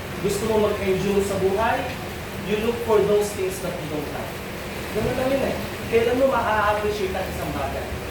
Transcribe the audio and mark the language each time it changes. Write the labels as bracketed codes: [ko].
[tl] Gusto mo mag-enjoy sa buhay? [en] You look for those things that you don't have. [tl] Ganun lang yun eh. Kailan mo ma-appreciate ang isang bagay?